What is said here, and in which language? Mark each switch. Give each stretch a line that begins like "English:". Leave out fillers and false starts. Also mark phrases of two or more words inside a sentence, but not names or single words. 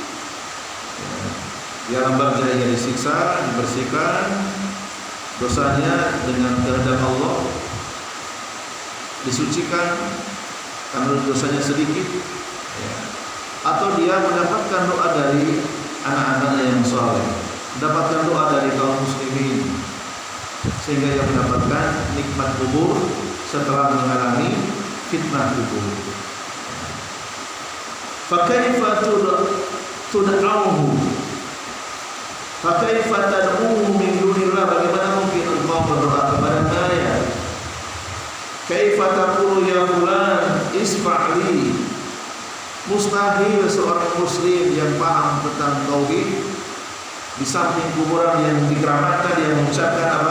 Indonesian: Di alam barzah ia disiksa, dibersihkan dosanya dengan kehendak Allah, disucikan karena dosanya sedikit, ya. Atau dia mendapatkan doa dari anak-anaknya yang saleh, mendapatkan doa dari kaum muslimin, sehingga ia mendapatkan nikmat kubur setelah mengalami fitnah kubur.
Arabic: فكيف تدعوه فكيف تدعوه من دون الله,
Indonesian: bagaimana mungkin engkau berdoa kepada Dia isfa'li. Mustahil seorang muslim yang paham tentang tauhid di samping kuburan yang dikeramatkan dia mengucapkan apa?